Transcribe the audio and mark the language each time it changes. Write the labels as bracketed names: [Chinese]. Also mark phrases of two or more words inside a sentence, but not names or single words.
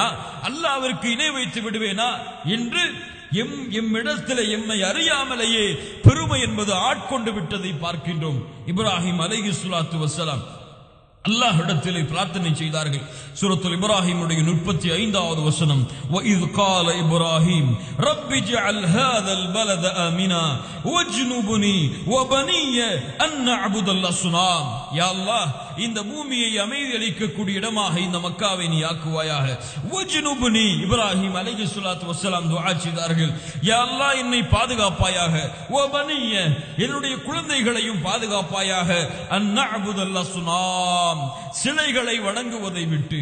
[Tamil] அல்லாஹ்விற்கு இணை வைத்து விடுவேனா என்று எம்மிடத்திலே எம்மை அறியாமலேயே பெருமை என்பது ஆட்கொண்டு விட்டதை பார்க்கின்றோம். இப்ராஹிம் [Arabic] عليه الصلاة والسلام [Tamil] அல்லாஹ்விடத்திலே பிரார்த்தனை செய்தார்கள். சூரத்துல் இப்ராஹிமுடைய 35வது வசனம், [Arabic] وَإِذْ قَالَ إِبْرَاهِيمُ رَبِّ اجْعَلْ هَذَا الْبَلَدَ آمِنًا وَاجْنُبْنِي وَبَنِيَّ أَن نَّعْبُدَ الْأَصْنَامَ. يا الله, [Tamil] இந்த பூமியை அமைதி அளிக்கக்கூடிய இடமாக இந்த மக்காவை நீ ஆக்குவாயாக. வஜ்னுப்னி, இப்ராஹிம் [Arabic] عليه الصلاة والسلام [Tamil] துஆ செய்தார்கள். [Arabic] يا الله, [Tamil] என்னை பாதுகாப்பாயாக. வபனிய, என்னுடைய குழந்தைகளையும் பாதுகாப்பாயாக. [Arabic] أن نعبد الأصنام, [Tamil] சிலைகளை வணங்குவதை விட்டு.